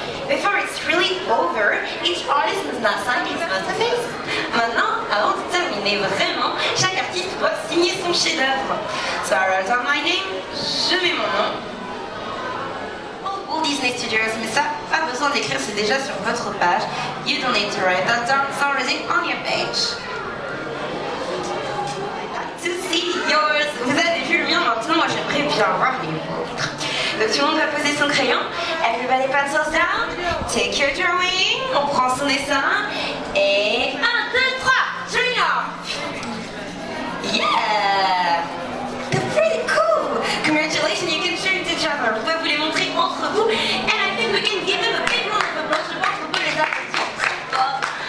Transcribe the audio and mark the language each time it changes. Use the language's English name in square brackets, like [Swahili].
[English] Before it's really over, each artist must not sign his masterpiece. [French] Maintenant, avant de terminer vraiment, chaque artiste doit signer son chef-d'œuvre. [English] So I write down my name, [French] je mets mon nom. Walt Disney Studios, mais ça, pas besoin d'écrire, c'est déjà sur votre page. [English] You don't need to write that down, it's already on your page. To see yours. [French] Vous avez vu le mien, maintenant moi j'aimerais bien voir les vôtres. Donc tout le monde va poser son crayon. [English] Everybody pencils down. Take your drawing. [French] On prend son dessin. Et 1, 2, 3. [English] Drawing off. Yeah. That's pretty cool. Congratulations, you can share it to each other. [French] Vous pouvez vous les montrer entre vous. [English] And I think we can give them a big round of applause. [French] Je pense qu'on peut les applaudir très fort.